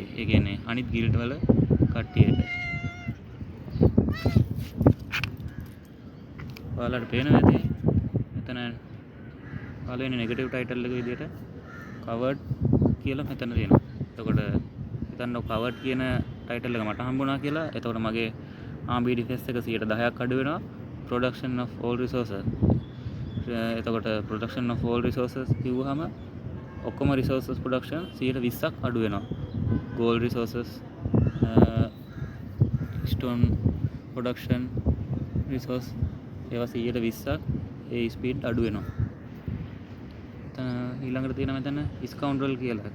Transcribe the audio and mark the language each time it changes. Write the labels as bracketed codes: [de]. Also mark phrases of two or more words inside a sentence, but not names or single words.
[si] ඒ කියන්නේ අනිත් guild වල කට්ටියට. ඔයාලට පේනවා ඇති මෙතන පළවෙනි [en] negative title [si] එක විදිහට covered කියලා මෙතන තියෙනවා. එතකොට හිතන්න covered කියන title එක මට හම්බුණා කියලා. එතකොට මගේ [en] army defense [si] එක 10%ක් අඩු වෙනවා. [en] production of all resources. [si] එතකොට [en] production of all resources [si] කිව්වහම ඔක්කොම [en] resources production [si] 120ක් අඩු වෙනවා. [en] gold resources, stone production resource [si] ඒවා 120ක් ඒ ස්පීඩ් අඩු වෙනවා. ඊළඟට තියෙන මෙතන ස්කවුන්ඩරල් කියලා එකක්.